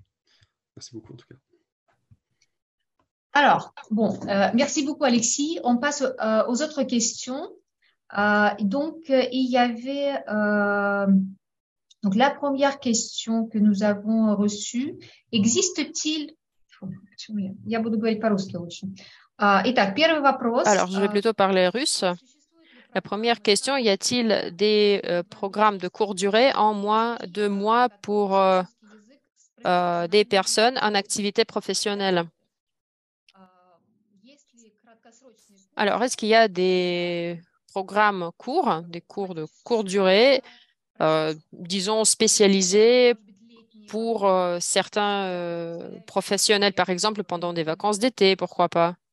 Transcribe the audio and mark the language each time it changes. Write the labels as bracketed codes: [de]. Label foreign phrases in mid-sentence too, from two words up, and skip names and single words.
[fr] Merci beaucoup, en tout cas. Alors, bon, merci beaucoup, Alexis. On passe aux autres questions. Il y avait donc la première question que nous avons reçue. Existe-t-il... [ru] Я буду говорить по-русски лучше. Итак, первый вопрос. [fr] Alors, je vais plutôt parler russe. La première question, y a-t-il des programmes de courte durée en moins de mois pour des personnes en activité professionnelle? Alors, est-ce qu'il y a des programmes courts, des cours de courte durée, disons spécialisés pour certains professionnels, par exemple, pendant des vacances d'été, pourquoi pas?